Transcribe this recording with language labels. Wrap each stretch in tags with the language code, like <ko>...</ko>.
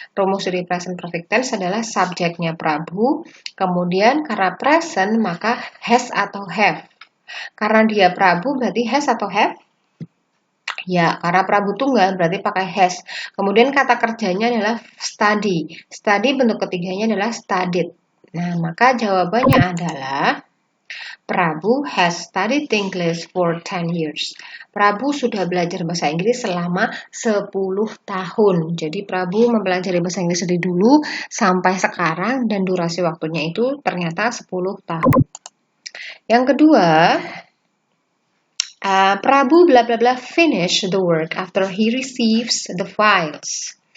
<id>Rumus dari present perfect tense adalah subjeknya Prabu, kemudian karena present maka has atau have. Karena dia Prabu berarti has atau have? Ya, karena Prabu tunggal berarti pakai has. Kemudian kata kerjanya adalah study. Study bentuk ketiganya adalah studied. Nah, maka jawabannya adalah</id> <en>Prabu has studied English for 10 years.</en> <id>Prabu sudah belajar bahasa Inggris selama 10 tahun. Jadi Prabu mempelajari bahasa Inggris dari dulu sampai sekarang dan durasi waktunya itu ternyata 10 tahun. Yang kedua,</id> <en>Prabu bla bla bla finish the work after he receives the files.</en>